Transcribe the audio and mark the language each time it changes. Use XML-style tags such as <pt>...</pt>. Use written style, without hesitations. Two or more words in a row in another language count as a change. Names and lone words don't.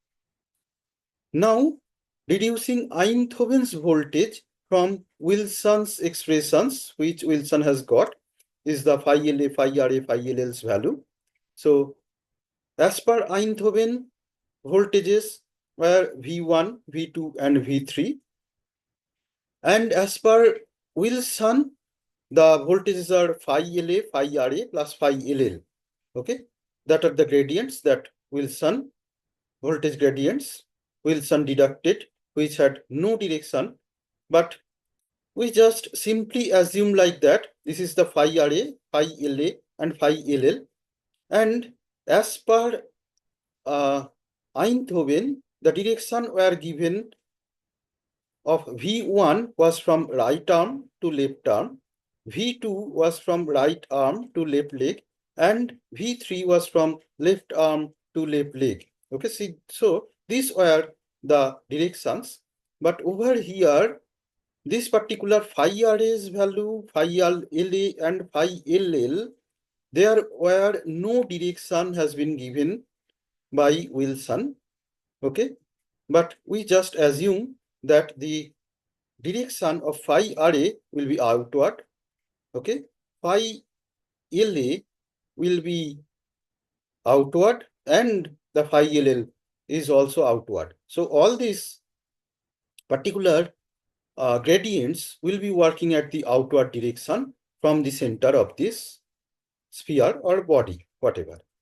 <en>Now, reducing Einthoven's voltage from Wilson's expressions, which Wilson has got, is the phi LA, phi RA, phi LL's value. So, as per Einthoven, voltages were V1, V2, and V3. And as per Wilson, the voltages are phi LA, phi RA plus phi LL. Okay, that are the gradients that Wilson, voltage gradients, Wilson deducted, which had no direction, but we just simply assume like that this is the phi RA, phi LA, and phi LL. And as per Einthoven, the direction were given of V1 was from right arm to left arm, V2 was from right arm to left leg, and V3 was from left arm to left leg. Okay, see, so these were the directions, but over here, this particular phi RA's value, phi LA, and phi LL, there were no direction has been given by Wilson. Okay, but we just assume that the direction of phi RA will be outward. Okay, phi LA will be outward, and the phi LL is also outward. So all these particular gradients will be working at the outward direction from the center of this sphere or body, whatever.</en>